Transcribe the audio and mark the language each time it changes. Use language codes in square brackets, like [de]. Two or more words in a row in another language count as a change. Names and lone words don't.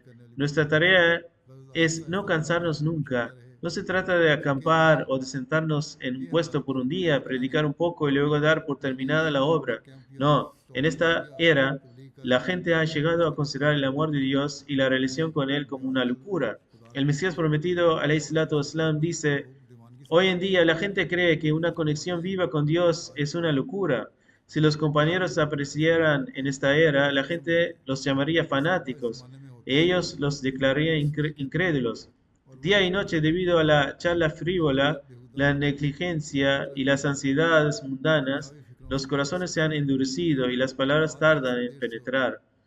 [es] Nuestra tarea es no cansarnos nunca. No se trata de acampar o de sentarnos en un puesto por un día, predicar un poco y luego dar por terminada la obra. No, en esta era, la gente ha llegado a considerar el amor de Dios y la relación con Él como una locura. El Mesías prometido, [ar] عليه الصلاة والسلام, [es] dice: hoy en día la gente cree que una conexión viva con Dios es una locura. Si los compañeros aparecieran en esta era, la gente los llamaría fanáticos y ellos los declararían incrédulos. Día y noche, debido a la charla frívola, la negligencia y las ansiedades mundanas, los corazones se han endurecido y las palabras tardan en penetrar.